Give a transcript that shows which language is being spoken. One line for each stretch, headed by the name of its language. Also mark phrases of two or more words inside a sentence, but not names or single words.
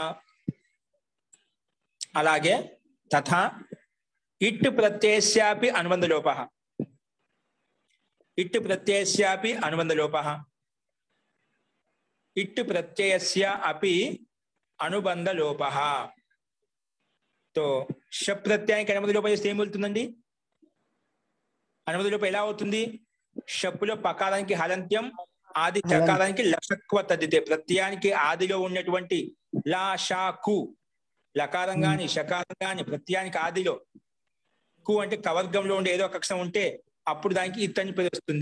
Sanskrit: అలాగే తథా ఇట్ ప్రత్యయస్యాపి అనుబంధ లోప. ఇట్ ప్రత్యయస్యాపి అనుబంధ లోప. ఇట్ ప్రత్యయస్య అపి అనుబంధ లోప.
Telugu: तो शप प्रत्ययाనికి అనుమతి లోపం చేస్తే ఏం వెళ్తుందండి? అనుమతి లోపం ఎలా అవుతుంది? షప్పులో పకారానికి హలంత్యం, ఆది చకారానికి
Sanskrit: లషక్వ తద్దితే.
Telugu: ప్రత్యయానికి ఆదిలో ఉన్నటువంటి లా షా కు లకారం గాని షకారం గాని ప్రత్యయానికి ఆదిలో కు అంటే కవర్గంలో ఉండే ఏదో ఒక అక్షరం ఉంటే అప్పుడు దానికి ఇత్తని పేరు వస్తుంది.